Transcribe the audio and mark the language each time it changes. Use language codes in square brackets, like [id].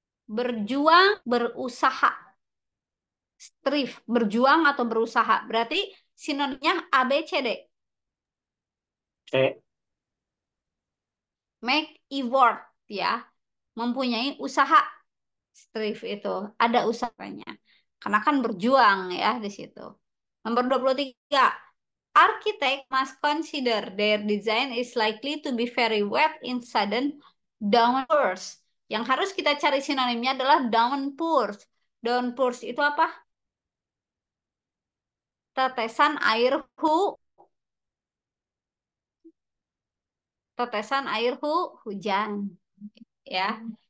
[id] Berjuang, berusaha. Strive, berjuang atau berusaha. Berarti sinonimnya A, B, C, D. C. [en] Make effort, [id] ya. Mempunyai usaha. Strive itu ada usahanya. Karena kan berjuang ya di situ. Nomor 23. [en] Architect must consider their design is likely to be very wet in sudden downpours. [id] Yang harus kita cari sinonimnya adalah downpours. Downpours itu apa? Tetesan air tetesan air hujan. Ya.